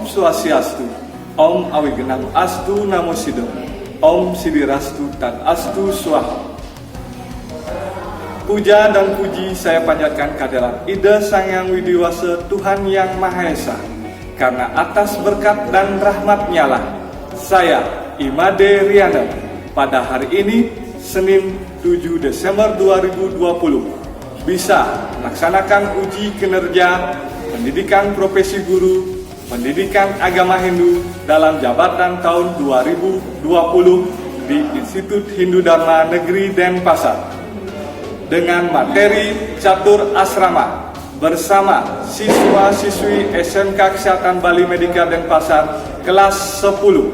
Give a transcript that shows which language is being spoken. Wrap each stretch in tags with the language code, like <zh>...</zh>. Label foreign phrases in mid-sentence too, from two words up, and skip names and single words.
<id>Swastiastu.</id> <sa>ॐ अविघ्नम् अस्तु नमो सिद्धम्। ॐ सिद्धिरस्तु तद् अस्तु स्वाहा.</sa> <id>Puja dan puji saya panjatkan kehadirat Ida Sang Yang Widiwasa Tuhan Yang Maha Esa. Karena atas berkat dan rahmat-Nya lah saya, Imade Riana, pada hari ini Senin 7 Desember 2020 bisa melaksanakan uji kinerja pendidikan profesi guru pendidikan agama Hindu dalam jabatan tahun 2020 di Institut Hindu Dharma Negeri Denpasar dengan materi catur asrama bersama siswa-siswi SMK Kesehatan Bali Medika Denpasar kelas 10.</id>